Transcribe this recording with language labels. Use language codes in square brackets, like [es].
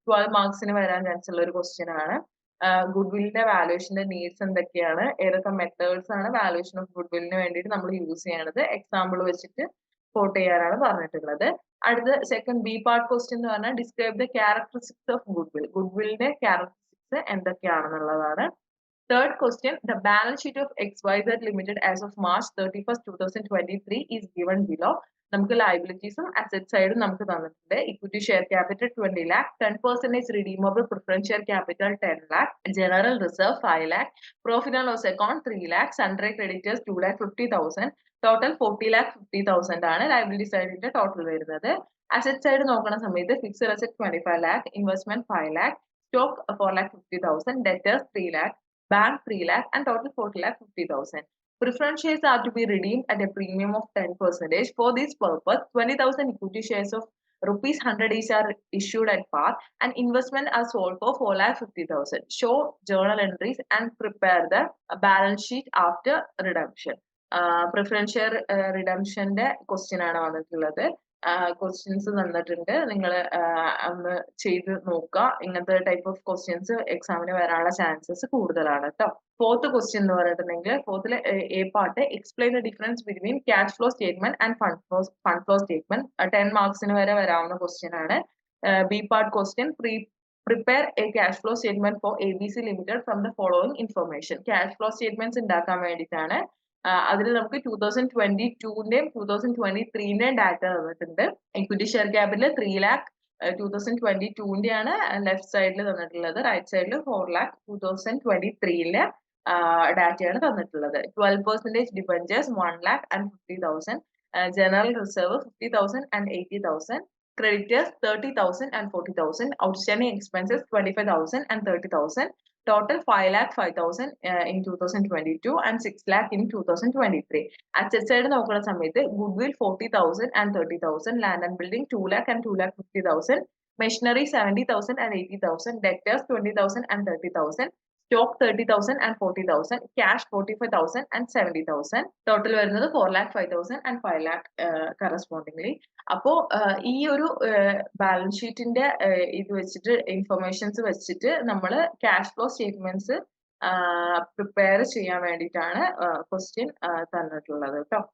[ml] 12 മാർക്സിന് വരാൻ ചാൻസ് ഉള്ള ഒരു ക്വസ്റ്റ്യൻ ആണ്. ഗുഡ്വില്ലിന്റെ വാലുവേഷന്റെ നീഡ്സ് എന്തൊക്കെയാണ്, ഏതൊക്കെ മെത്തേഡ്സ് ആണ് വാലുവേഷൻ ഓഫ് ഗുഡ്വില്ലിന് വേണ്ടിയിട്ട് നമ്മൾ യൂസ് ചെയ്യണത്, എക്സാമ്പിൾ വെച്ചിട്ട് കോട്ട് ചെയ്യാനാണ് പറഞ്ഞിട്ടുള്ളത്. അടുത്ത സെക്കൻഡ് ബി പാർട്ട് ക്വസ്റ്റ്യൻ എന്ന് പറഞ്ഞാൽ [en] describe the characteristics of goodwill, [ml] ഗുഡ്വില്ലിന്റെ characteristics എന്തൊക്കെയാണെന്നുള്ളതാണ്. [en] Third question, the balance sheet of XYZ Limited as of March 31st, 2023 is given below. [ml] നമുക്ക് ലയബിലിറ്റീസും അസറ്റ് സൈഡും നമുക്ക് തന്നിട്ടുണ്ട്. [en] equity share capital 20 lakh, 10% redeemable preference share capital 10 lakh, general reserve 5 lakh, profit and loss account 3 lakh, sundry creditors 2,50,000, total 40,50,000 [ml] ആണ് liability സൈഡിന്റെ total വരുന്നത്. [en] asset side [ml] നോക്കുന്ന സമയത്ത് [en] Fixed asset 25 lakh, investment 5 lakh, stock 4,50,000, debtors 3 lakh, bank 3 lakh, and total 40,50,000. Preference shares are to be redeemed at a premium of 10%. For this purpose, 20,000 equity shares of rupees 100 each are issued at par, and investment are sold for 4,50,000. Show journal entries and prepare the balance sheet after redemption. Preference share redemption [ml] ന്റെ question ആണ് വന്നിട്ടുള്ളത്. Questions തന്നിട്ടുണ്ട്, നിങ്ങൾ ഒന്ന് ചെയ്ത് നോക്കുക. ഇങ്ങനത്തെ type of questions എക്സാമിന് വരാനുള്ള ചാൻസസ് കൂടുതലാണ് കേട്ടോ. ഫോർത്ത് ക്വസ്റ്റ്യൻ എന്ന് പറഞ്ഞിട്ടുണ്ടെങ്കിൽ ഫോർത്തിലെ A part, [en] explain the difference between cash flow statement [ml] and fund flow statement. 10 മാർക്സിന് വരെ വരാവുന്ന ക്വസ്റ്റ്യൻ ആണ്. [en] B part question, prepare a cash flow statement for ABC Limited from the following information. Cash flow statements [ml] ഉണ്ടാക്കാൻ വേണ്ടിയിട്ടാണ്. അതിൽ നമുക്ക് 2022ന്റെയും 2023ന്റെയും data തന്നിട്ടുണ്ട്. Equity share capital 3 lakh 2022ന്റെ ആണ് left സൈഡിൽ തന്നിട്ടുള്ളത്. റൈറ്റ് സൈഡിൽ 4 lakh 2023ലെ ഡാറ്റയാണ് തന്നിട്ടുള്ളത്. [en] 12% debentures 1 lakh and 50,000, general reserve 50,000 and 80,000, creditors 30,000 and 40,000, outstanding expenses 25,000 and 30,000, total 5,05,000 in 2022 and 6 lakh in 2023. Asset side [ml] നോക്കുന്ന സമയത്ത് [en] goodwill 40,000 and 30,000, land and building 2 lakh and 2,50,000, machinery 70,000 and 80,000, debtors 20,000 and 30,000, stock 30,000 and 40,000, cash 45,000 and 70,000. Total [ml] വരുന്നത് [en] 4,05,000 and 5 lakh correspondingly. [ml] അപ്പോ ഈ ഒരു balance ഷീറ്റിന്റെ ഇത് വെച്ചിട്ട് informations വെച്ചിട്ട് നമ്മൾ ക്യാഷ് ഫ്ലോ സ്റ്റേറ്റ്മെന്റ്സ് പ്രിപ്പയർ ചെയ്യാൻ വേണ്ടിയിട്ടാണ് ക്വസ്റ്റ്യൻ തന്നിട്ടുള്ളത് കേട്ടോ.